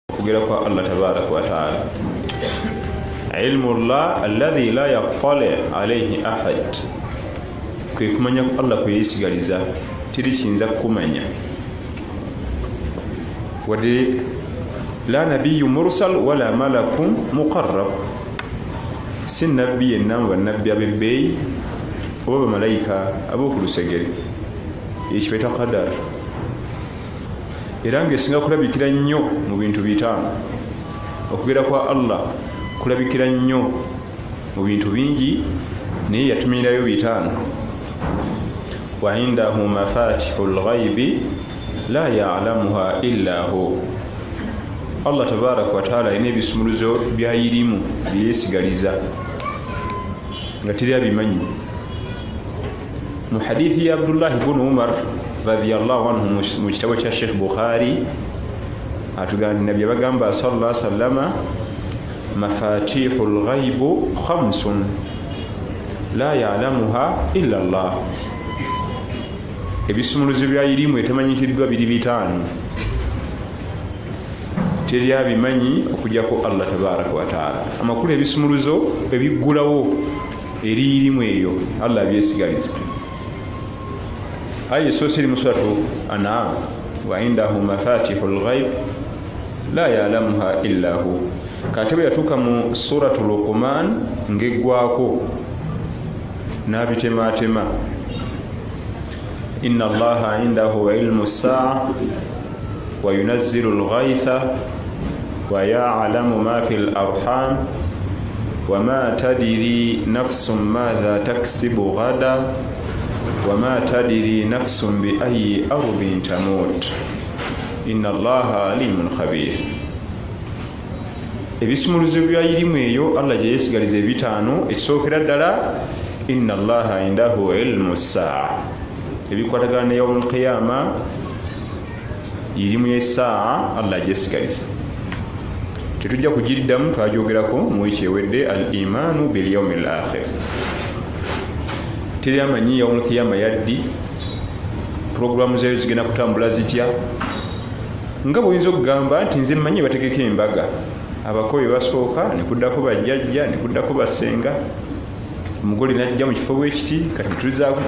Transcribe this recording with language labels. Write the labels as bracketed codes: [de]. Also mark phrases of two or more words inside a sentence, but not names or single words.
[lg] kugera kwa Allah [ar] تبارك وتعالى. علم الله الذي لا يطلع عليه أحد, [lg] kwe kumanya Allah kwe yesigaliza teri kiyinza kumanya wadde [ar] لا نبي مرسل ولا ملك مقرب, [lg] si nabbi yenna mu bannabbi ab'ebbeeyi oba bamalayika ab'okulusegere, ekyo beta qadar. Era ng'esinga kulabikira nnyo mu bintu bitaano, okugera kwa Allah kulabikira nnyo mu bintu bingi, naye yatumirirayo bitaano. [ar] وعنده مفاتح الغيب لا يعلمها إلا هو، الله تبارك وتعالى [lg] alina ebisumuluzo byayirimu byeyesigaliza nga teri abimanyi. Mu hadithi ya Abdullah ibn Umar [ar] رضي الله عنه [lg] mu kitabo kya Sheikh Bukhari atugamba nabyo bagamba [ar] صلى الله عليه وسلم مفاتح الغيب خمس لا يعلمها إلا الله, [lg] ebisumuluzo byayirimu etamanyikiddwa biri bitaano, teri abimanyi okujjako Allah [ar] تبارك وتعالى. [lg] Amakulu ebisumuluzo ebiggulawo eriyirimu eyo Allah byesigaliza. Aya esoosa eri mu suratu An'am, [ar] وعنده مفاتح الغيب لا يعلمها إلا هو. [lg] Kati bwe yatuuka mu suratu Luqman ng'eggwako n'abitematema, [ar] إن الله عنده علم الساعة وينزل الغيث ويعلم ما في الأرحام وما تدري نفس ماذا تكسب غدا وما تدري نفس بأي أرض تموت إن الله عليم خبير. [lg] Ebisumuluzo byayirimu eyo Allah gye yesigaliza ebitaano. Ekisookera ddala [ar] إن الله عنده علم الساعة, [lg] ebikwatagana ne [ar] يوم القيامة, [lg] irimu y'essaa Allah gyesigaliza. Tetujja kugiddamu, twajogerako mu wiki ewedde, [ar] الإيمان باليوم الآخر. [lg] Teri amanyi [ar] يوم القيامة [lg] yaddi, programu zayo zigenda kutambula zitya. Nga bw'oyinza okugamba nti nze mmanyi bategeka embaga, abakobe basooka ne kuddako bajjajja ne kuddako basenga, omugole najja mu kifo bwekiti, kati tulizaako.